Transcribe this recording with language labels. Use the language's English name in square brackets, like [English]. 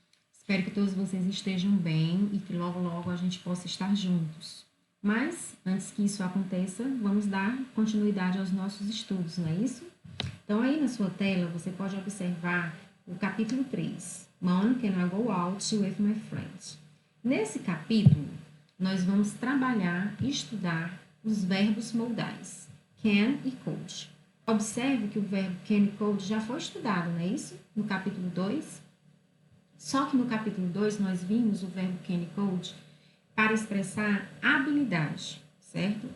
[Portuguese] Espero que todos vocês estejam bem e que logo, logo a gente possa estar juntos. Mas, antes que isso aconteça, vamos dar continuidade aos nossos estudos, não é isso? Então, aí na sua tela, você pode observar o capítulo 3. [English] Mom, can I go out with my friends? [Portuguese] Nesse capítulo, nós vamos trabalhar e estudar os verbos modais, can e could. Observe que o verbo can e could já foi estudado, não é isso? No capítulo 2. Só que no capítulo 2 nós vimos o verbo can e could para expressar habilidade, certo?